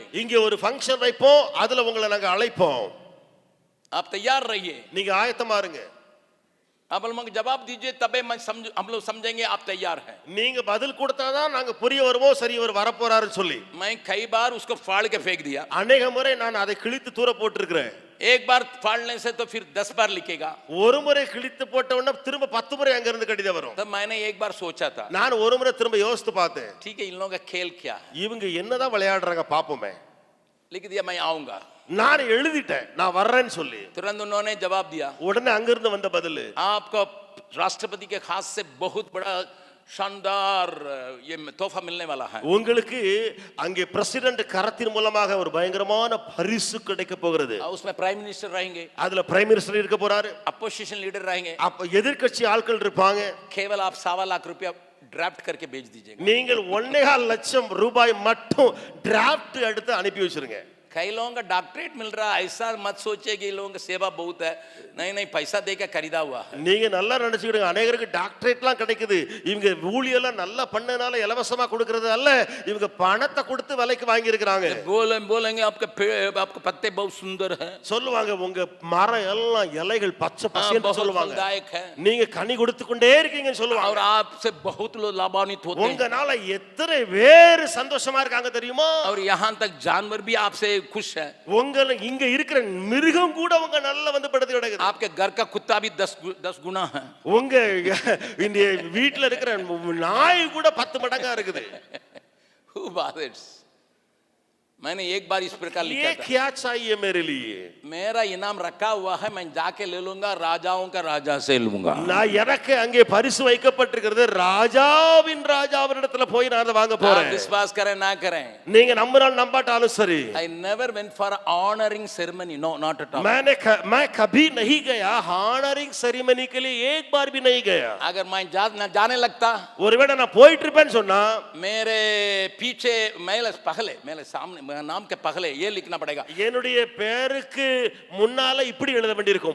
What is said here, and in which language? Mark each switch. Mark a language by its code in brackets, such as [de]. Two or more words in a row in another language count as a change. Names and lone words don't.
[ta] இங்க ஒரு ஃபங்க்ஷன் வைப்போம், அதுல உங்களை நாங்க அழைப்போம். [hi] आप तैयार रहिए. [ta] நீங்க ஆயத்தமா இருங்க. [hi] आप लोग जवाब दीजिए, तबे हम लोग समझेंगे आप तैयार हैं. [ta] நீங்க பதில் கொடுத்தாதான் நாங்க புரிய வருவோம், சரி இவர் வரப்போறாருன்னு சொல்லி. [hi] मैं कई बार उसको फाड़ के फेंक दिया, [ta] அநேக முறை நான் அதை கிழித்து தூர போட்டிருக்கிறேன். [hi] एक बार फाड़ने से तो फिर 10 बार लिखेगा. [ta] ஒரு முறை கிழித்து போட்ட உடனே திரும்ப 10 முறை அங்க இருந்து கடிதம் வரும். [hi] तब मैंने एक बार सोचा था, [ta] நான் ஒரு முறை திரும்ப யோசித்து பார்த்தேன், [hi] ठीक है इन लोगों का खेल क्या है, [ta] இவங்க என்னதான் விளையாடுறாங்க பாப்போமே. [hi] लिख दिया मैं आऊंगा. [ta] நான் எழுதிட்டேன் நான் வர்றேன்னு சொல்லி. [hi] तुरंत उन्होंने जवाब दिया, [ta] உடனே அங்க இருந்து வந்த பதில், [hi] आपको राष्ट्रपति के खास से बहुत बड़ा शानदार ये तोहफा मिलने वाला है. [ta] உங்களுக்கு அங்கே பிரசிடென்ட் கரத்தின் மூலமாக ஒரு பயங்கரமான பரிசு கிடைக்க போகிறது. [hi] उसमें [en] prime minister [hi] रहेंगे, [ta] அதுல [en] prime minister [ta] இருக்க போறாரு, [en] opposition leader [hi] रहेंगे. [ta] அப்ப எதிர்க்கட்சி ஆட்கள் இருப்பாங்க. [hi] केवल आप 1.25 लाख रुपया ड्राफ्ट करके भेज दीजिएगा. [ta] நீங்கள் 1.5 லட்சம் ரூபாய் மட்டும் டிராஃப்ட் எடுத்து அனுப்பி வச்சிருங்க. [hi] कई लोगों का डॉक्टरेट मिल रहा है, ऐसा मत सोचिए कि लोगों का सेवा बहुत है. नहीं नहीं, पैसा दे के खरीदा हुआ है. [ta] நீங்க நல்லா நினைச்சுக்கிடுங்க, அநேகருக்கு டாக்டரேட்லாம் கிடைக்குது. இவங்க ஊழியெல்லாம் நல்லா பண்ணனால இலவசமா கொடுக்கறது அல்ல, இவங்க பணத்தை கொடுத்து விலைக்கு வாங்கி இருக்கிறாங்க. [hi] बोलेंगे आपके पत्ते बहुत सुंदर है, [ta] சொல்லுவாங்க உங்க மரம் எல்லாம் இலைகள் பச்சை பசேல்னு [hi] बहुत [ta] சொல்லுவாங்க. [hi] फलदायक है, [ta] நீங்க கனி கொடுத்து கொண்டே இருக்கீங்கன்னு சொல்லுவாங்க. [hi] और आपसे बहुत लोग लाभान्वित होते हैं. [ta] உங்கனால எத்தனை பேர் சந்தோஷமா இருக்காங்க தெரியுமா? [hi] और यहाँ तक जानवर भी आपसे खुश है. [ta] உங்களை இங்க இருக்கிற மிருகம் கூட உங்க நல்லா வந்து படுத்து கிடக்குது. [hi] आपके घर का कुत्ता भी 10 गुना है. [ta] உங்க இந்த வீட்ல இருக்கிற நாய் கூட 10 மடங்கா இருக்குது. [en] Who bothers? [hi] मैंने एक बार इस प्रकार ये लिखा था, क्या चाहिए मेरे लिए? मेरा इनाम रखा हुआ है, मैं जाके ले लूंगा, राजाओं का राजा से लूंगा. [ta] நான் எனக்கு அங்கே பரிசு வைக்கப்பட்டிருக்கிறது, ராஜாவின் ராஜாவினிடத்துல போய் நான் அதை வாங்க [hi] आप [ta] போறேன். [hi] विश्वास करें ना करें, [ta] நீங்க நம்பினாலும் நம்பாட்டாலும் சரி. [en] I never went for honoring ceremony, no, not at all. [hi] मैं कभी नहीं गया [en] honoring ceremony [hi] के लिए, एक बार भी नहीं गया. अगर मैं जाने लगता, [ta] ஒருவேளை நான் போயிட்டு இருப்பேன்னு சொன்னா [hi] मेरे पीछे मेरे सामने नाम के पहले ये लिखना पड़ेगा, [ta] என்னுடைய பேருக்கு முன்னால இப்படி எழுத வேண்டியிருக்கும்.